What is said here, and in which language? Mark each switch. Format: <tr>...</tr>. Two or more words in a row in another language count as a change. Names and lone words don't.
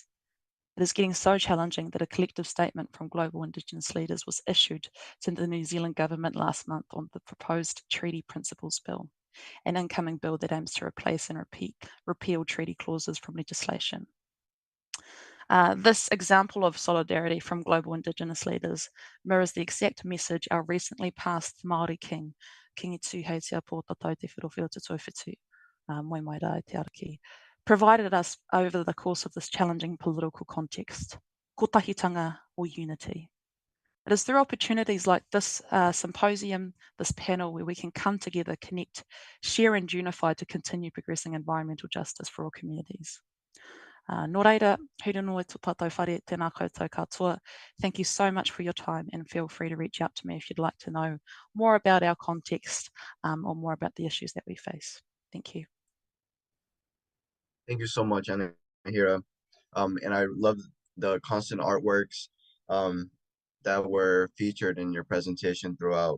<en>It is getting so challenging that a collective statement from global Indigenous leaders was issued to the New Zealand government last month on the proposed Treaty Principles Bill, an incoming bill that aims to replace and repeal treaty clauses from legislation. This example of solidarity from global Indigenous leaders mirrors the exact message our recently passed Māori King, Kingi Tūheitia Pōtatau Te Whirowhiro Te Tōwhitu, Moi Mai Rai Te Araki, provided us over the course of this challenging political context, kotahitanga or unity. It is through opportunities like this symposium, this panel, where we can come together, connect, share and unify to continue progressing environmental justice for all communities.</en> <mi>Nō reira, hiranui tō tātou whare, tēnā koutou katoa.</mi> <en>Thank you so much for your time and feel free to reach out to me if you'd like to know more about our context or more about the issues that we face. Thank you. Thank you so much, Anahira. And I love the constant artworks that were featured in your presentation throughout.</en>